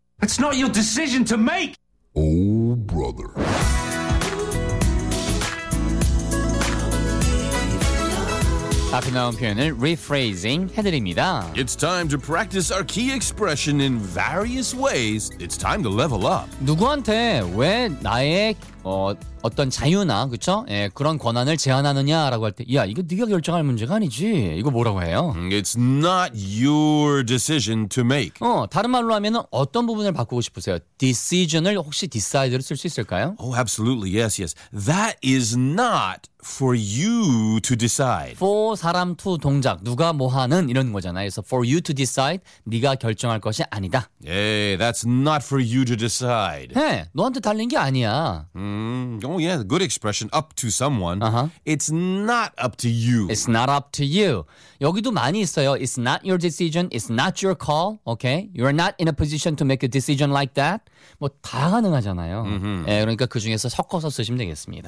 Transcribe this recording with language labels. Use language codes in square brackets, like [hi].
[en] It's not your decision to make. Oh, brother. [ko] 앞에 나온 표현을 rephrasing 해드립니다. [en] It's time to practice our key expression in various ways. It's time to level up. [ko] 누구한테 왜 나의 어떤 자유나 그쵸? 예, 그런 권한을 제한하느냐라고 할 때 야, 이거 네가 결정할 문제가 아니지. 이거 뭐라고 해요? [en] It's not your decision to make. [ko] 다른 말로 하면 어떤 부분을 바꾸고 싶으세요? Decision을 혹시 decide를 쓸 수 있을까요? [en] Oh, absolutely. Yes, yes. That is not for you to decide. [ko] For 사람 to 동작. 누가 뭐 하는 이런 거잖아요. 그래서 for you to decide. 네가 결정할 것이 아니다. [en] Hey, that's not for you to decide. [ko] 네, 너한테 달린 게 아니야. [en] Oh yeah, good expression. Up to someone. Uh-huh. It's not up to you. It's not up to you. [ko] 여기도 많이 있어요. [en] It's not your decision. It's not your call. Okay, you're not in a position to make a decision like that. [ko] 뭐 다 가능하잖아요. [en] Mm-hmm. [ko] 예, 그러니까 그 중에서 섞어서 쓰시면 되겠습니다.